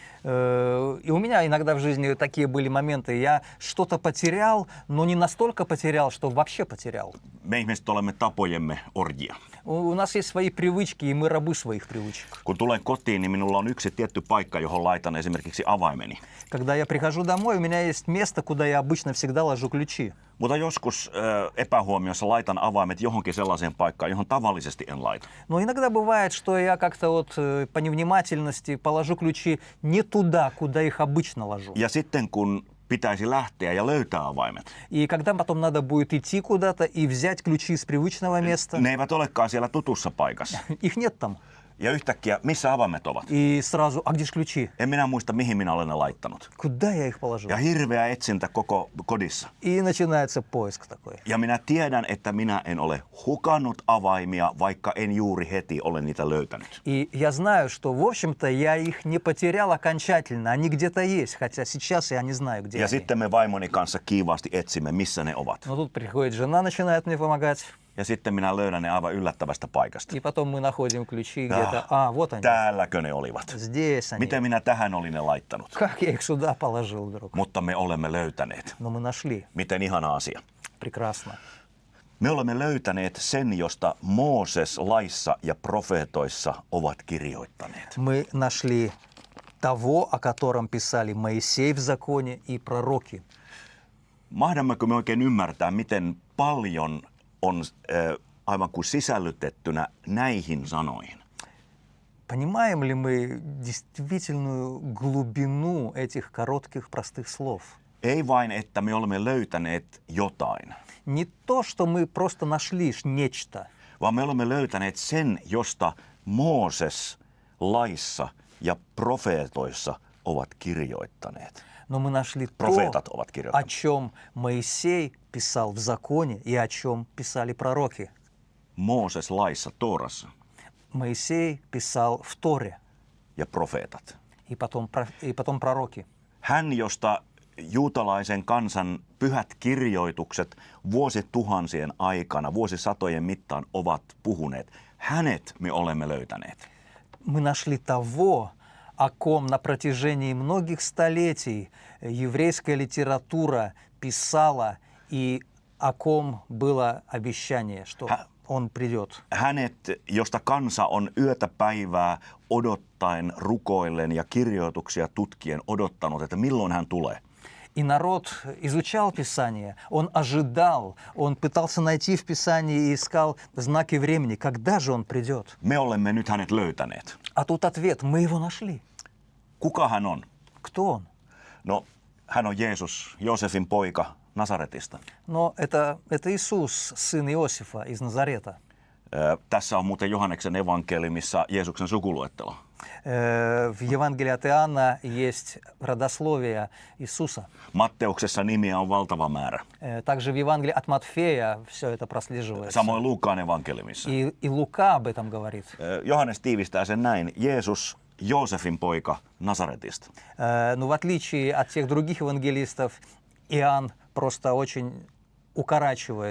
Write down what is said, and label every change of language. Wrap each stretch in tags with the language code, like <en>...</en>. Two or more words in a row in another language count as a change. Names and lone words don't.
<ru>И у меня иногда в жизни такие были моменты. Я что-то потерял, но не настолько потерял, что вообще потерял.</ru> <fi>Me ihmiset olemme tapojemme orjia.</fi> <ru>У нас есть свои привычки, и мы рабы своих привычек.</ru> <fi>Kun tulen kotiin, niin minulla on yksi tietty paikka, johon laitan esimerkiksi avaimeni.</fi> <ru>Когда я прихожу домой, у меня есть место, куда я обычно всегда ложу ключи.</ru> <fi>Mutta joskus epähuomiossa laitan avaimet johonkin sellaiseen paikkaan, johon tavallisesti en laita.</fi> <ru>Но иногда бывает, что я как-то вот по невнимательности положу ключи не туда, куда их обычно ложу.</ru> <fi>Ja sitten kun pitäisi lähteä ja löytää avaimet,</fi> <ru>И когда потом надо будет идти куда-то и взять ключи с привычного места,</ru> <fi>ne eivät olekaan siellä tutussa paikassa.</fi> <ru>их нет там.</ru> <fi>Ja yhtäkkiä, missä avaimet ovat?</fi> <ru>И сразу, а где ж ключи?</ru> <fi>En minä muista, mihin minä olen ne laittanut.</fi> <ru>Куда я их положил?</ru> <fi>Ja hirveä etsintä koko kodissa.</fi> <ru>И начинается поиск такой.</ru> <fi>Ja minä tiedän, että minä en ole hukannut avaimia, vaikka en juuri heti ole niitä löytänyt.</fi> <ru>И я знаю, что, в общем-то, я их не потерял окончательно. Они где-то есть, хотя сейчас я не знаю, где</ru> <fi>Ja</fi> <ru>они.</ru> <fi>sitten me vaimoni kanssa kiivaasti etsimme, missä ne ovat.</fi> <ru>Но тут приходит жена, начинает мне помогать.</ru> <fi>Ja sitten minä löydän ne aivan yllättävästä paikasta.</fi> <ru>И потом мы находим ключи где-то. Вот они.</ru> <fi>Täälläkö ne olivat?</fi> <ru>Здесь они.</ru> <fi>Miten minä tähän olin ne laittanut?</fi> <ru>Как я их сюда положил вдруг?</ru> <fi>Mutta me olemme löytäneet.</fi> <ru>Но мы нашли.</ru> <fi>Miten ihana asia.</fi> <ru>Прекрасно.</ru> <fi>Me olemme löytäneet sen, josta Mooses laissa ja profeetoissa ovat kirjoittaneet.</fi> <ru>Мы нашли того, о котором писали Моисей в законе и пророки.</ru> <fi>Mahdammeko me oikein ymmärtää, miten paljon on aivan kuin sisällytettynä näihin sanoihin?</fi> <ru>Понимаем ли мы действительную глубину этих коротких простых слов?</ru> <fi>Ei vain, että me olemme löytäneet jotain,</fi> <ru>Не то, что мы просто нашли нечто,</ru> <fi>vaan me olemme löytäneet sen, josta Mooses laissa ja profeetoissa ovat kirjoittaneet.</fi> <ru>но мы нашли то,</ru> <fi>Профетат ovat</fi> <ru>о</ru> <fi>kirjoittaneet.</fi> <ru>чем Моисей писал в законе и о чем писали пророки.</ru> <fi>Mooses laissa, Toorassa</fi> <ru>Моисей писал в Торе,</ru> <fi>ja profeetat.</fi> <ru>и потом пророки.</ru> <fi>Hän, josta juutalaisen kansan pyhät kirjoitukset vuosituhansien aikana, vuosisatojen mittaan ovat puhuneet. Hänet me olemme löytäneet.</fi> <ru>Мы нашли того, о ком на протяжении многих столетий еврейская литература писала и о ком было обещание, что он придет.</ru> <fi>Hänet, josta kansa on yötä päivää odottaen, rukoillen ja kirjoituksia tutkien odottanut, että milloin hän tulee.</fi> <ru>И народ изучал Писание, он ожидал, он пытался найти в Писании и искал знаки времени, когда же он придет.</ru> <fi>Me olemme nyt hänet löytäneet.</fi> <ru>А тут ответ, мы его нашли.</ru> <fi>Kuka hän on?</fi> <ru>Кто он?</ru> <fi>No, hän on Jeesus, Joosefin poika Nasaretista.</fi> <ru>Но это Иисус, сын Иосифа из Назарета.</ru> <fi>Tässä on muuten Johanneksen evankeliumissa Jeesuksen sukuluettelo.</fi> <ru>В Евангелии от Иоанна есть родословие Иисуса.</ru> <fi>Matteuksessa nimiä on valtava määrä.</fi> <ru>Также в Евангелии от Матфея все это прослеживается.</ru> <fi>Samoin Luukkaan evankeliumissa.</fi> <ru>И Лука об этом говорит.</ru> <fi>Johannes tiivistää sen näin. Jeesus, Joosefin poika Nasaretista.</fi> <ru>Но в отличие от тех других евангелистов, Иоанн просто очень укорачивает.</ru>